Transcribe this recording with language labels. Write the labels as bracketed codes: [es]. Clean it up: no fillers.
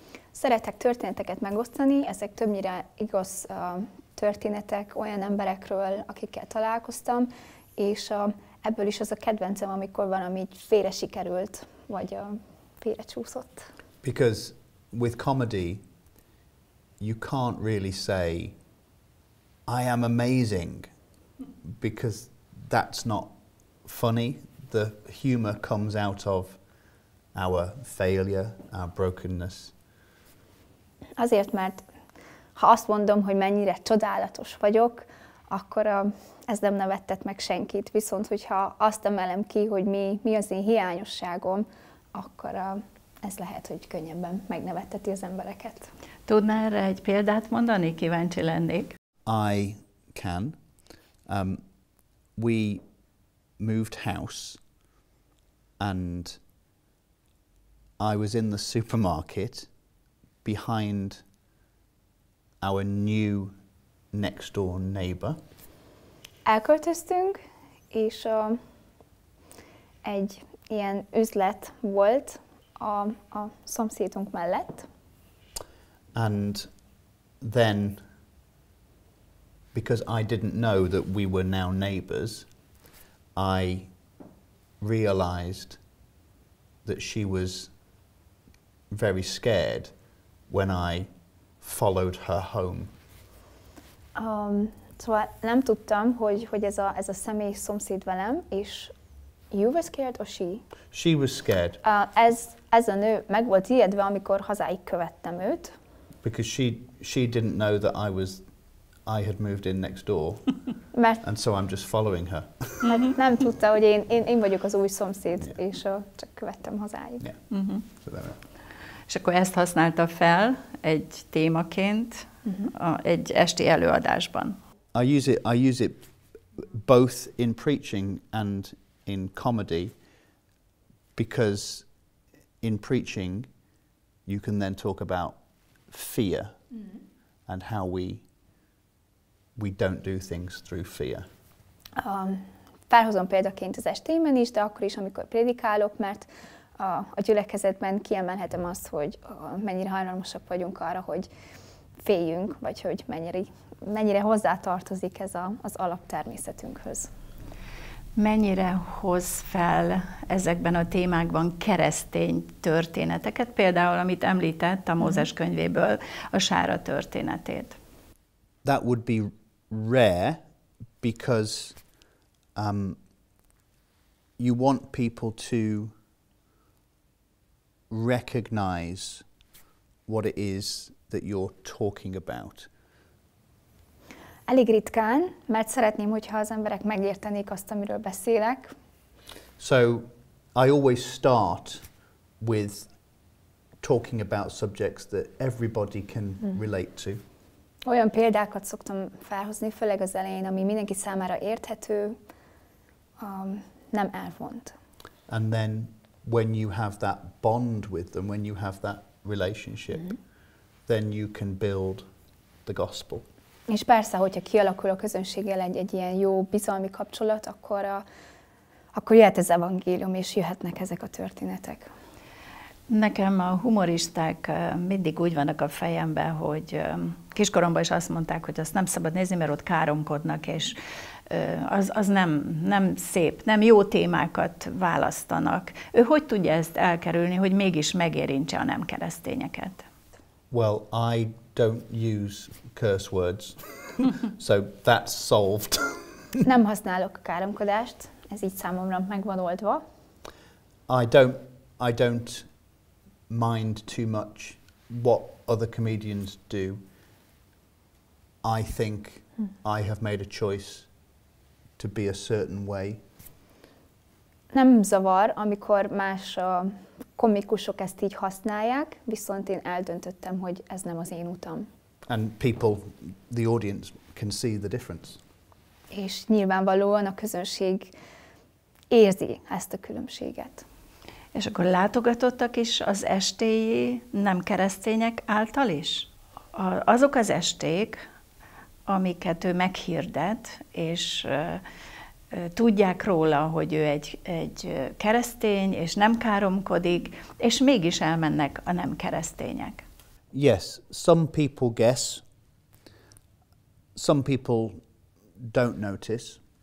[hu] Szeretek történeteket megosztani, ezek többnyire igaz történetek olyan emberekről, akikkel találkoztam, és ebből is az a kedvencem, amikor valami így félre sikerült, vagy félre csúszott. [en] Because with comedy, you can't really say, I am amazing, because that's not funny. The humor comes out of our failure, our brokenness. [hu] Azért, mert ha azt mondom, hogy mennyire csodálatos vagyok, akkor ez nem nevettet meg senkit. Viszont, hogyha azt emelem ki, hogy mi az én hiányosságom, akkor ez lehet, hogy könnyebben megnevetteti az embereket. Tudná erre egy példát mondani? Kíváncsi lennék. [en] I can. We moved house, and I was in the supermarket behind our new next door neighbor. [hu] Elköltöztünk, és egy ilyen üzlet volt a szomszédunk mellett. [en] And then, because I didn't know that we were now neighbours, I realised that she was very scared when I followed her home. [hu] Szóval nem tudtam, hogy ez a személyes szomszéd velem, és [en] you were scared, or she? She was scared. [hu] Ez a nő meg volt ijedve, amikor hazáig követtem őt. [en] Because she didn't know that I had moved in next door, and so I'm just following her. [hu] Hát nem tudta, hogy én vagyok az új szomszéd, és csak követtem hazáig. [en] Yeah. So [hu] És akkor ezt használta fel egy témaként egy esti előadásban. [en] I use it both in preaching and in comedy, because in preaching you can then talk about fear and how we don't do things through fear. [hu] Felhozom példaként az estémen is, de akkor is, amikor prédikálok, mert a gyülekezetben kiemelhetem azt, hogy mennyire hajlamosak vagyunk arra, hogy féljünk, vagy hogy mennyire hozzátartozik ez az alaptermészetünkhöz. Mennyire hoz fel ezekben a témákban keresztény történeteket, például amit említett a Mózes könyvéből, a sára történetét? [en] That would be rare, because you want people to recognize what it is that you're talking about. [hu] Elég ritkán, mert szeretném, hogyha az emberek megértenék azt, amiről beszélek. [en] So I always start with talking about subjects that everybody can relate to. [hu] Olyan példákat szoktam felhozni, főleg az elején, ami mindenki számára érthető, nem elvont. [en] And then when you have that bond with them, when you have that relationship, then you can build the gospel. [hu] És persze, hogyha kialakul a közönséggel egy ilyen jó bizalmi kapcsolat, akkor jöhet az evangélium, és jöhetnek ezek a történetek. Nekem a humoristák mindig úgy vannak a fejemben, hogy kiskoromban is azt mondták, hogy azt nem szabad nézni, mert ott káromkodnak, és az nem szép, nem jó témákat választanak. Ő hogy tudja ezt elkerülni, hogy mégis megérintse a nem keresztényeket? [en] Well, I don't use curse words, so that's solved. [hu] Nem használok káromkodást, ez így számomra meg van oldva. [en] I don't mind too much what other comedians do. I think I have made a choice to be a certain way. [hu] Nem zavar, amikor más komikusok ezt így használják, viszont én eldöntöttem, hogy ez nem az én utam. [en] And people, the audience, can see the difference. [hu] És nyilvánvalóan a közönség érzi ezt a különbséget. És akkor látogatottak is az estéi nem keresztények által is? Azok az esték, amiket ő meghirdet, és tudják róla, hogy ő egy keresztény, és nem káromkodik, és mégis elmennek a nem keresztények. [en] Yes, some people guess. Some people don't notice.